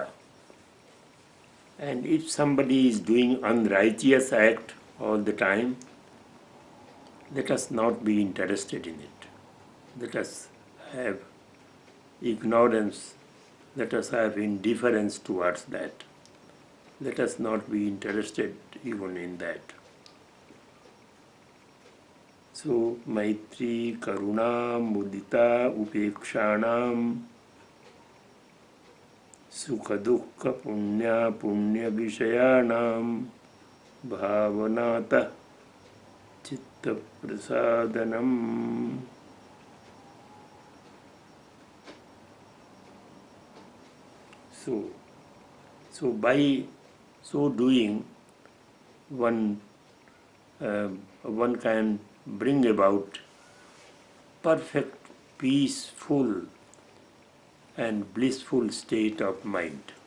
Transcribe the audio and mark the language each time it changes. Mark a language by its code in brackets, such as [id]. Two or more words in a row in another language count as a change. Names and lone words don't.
[en] And if somebody is doing unrighteous act all the time, let us not be interested in it. Let us have ignorance. Let us have indifference towards that. Let us not be interested even in that. So, [sa] मैत्री, करुणा, मुदिता, उपेक्षाणाम्, सुख दुःख पुण्य विषयाणाम्, भावनात चित्त प्रसादनम्. [en] So by so doing, one can bring about perfect, peaceful and blissful state of mind.